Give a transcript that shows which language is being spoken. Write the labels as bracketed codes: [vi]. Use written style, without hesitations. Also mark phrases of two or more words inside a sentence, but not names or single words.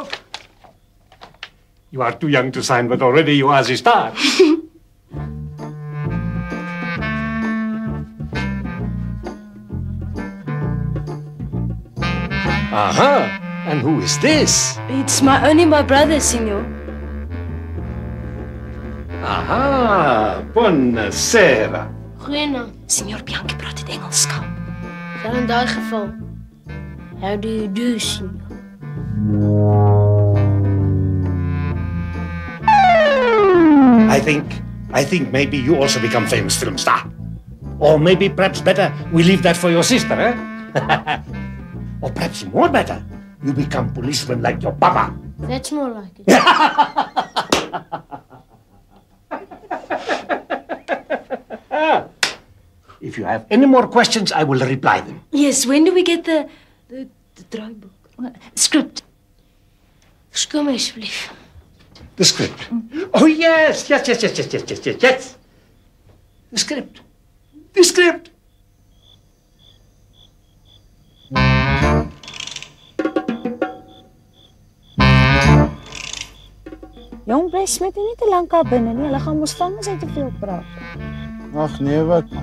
[en] You are too young to sign, but already you are the star. Aha! And who is this? It's only my brother, Signor. Aha! Buonasera. [af] Goeienaand. Signor Bianchi praat dit Engels, skat. Wel in daai geval. [en] How do you do, Signor? I think maybe you also become famous film star. Or maybe perhaps better, we leave that for your sister, eh? Or perhaps more better, you become policeman like your papa. That's more like it. If you have any more questions, I will reply them. Yes, when do we get the draaiboek? Script. [af] Skoon my asseblief. [en] The script. Oh, yes. The script. [af] Jong, bly Smit nie te lank daar binne nie. Hulle gaan mos vang as hy te veel praat. Ag nee, wat man.